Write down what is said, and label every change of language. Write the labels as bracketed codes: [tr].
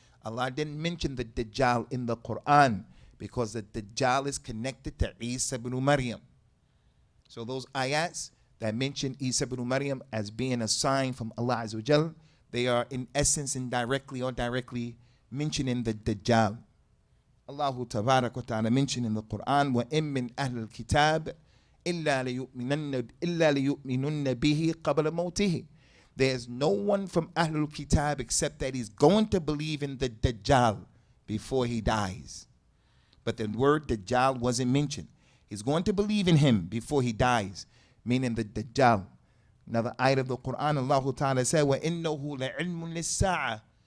[en] Allah didn't mention the Dajjal in the Quran because the Dajjal is connected to Isa ibn Maryam. So those ayats that mention Isa ibn Maryam as being a sign from Allah Azza wa Jal, they are in essence indirectly or directly mentioning the Dajjal. Allah Tabarak wa Ta'ala mentioned in the Quran, [ar] وَإِن مِّنْ أَهْلِ الْكِتَابِ إِلَّا لِيُؤْمِنُنَّ بِهِ قَبْلَ مَوْتِهِ. [en] There's no one from Ahlul Kitab except that he's going to believe in the Dajjal before he dies. But the word Dajjal wasn't mentioned. He's going to believe in him before he dies, meaning the Dajjal. Another ayat of the Quran, Allah Ta'ala said, [ar] وَإِنَّهُ لَعِلْمٌ لِلسَّاعَةِ.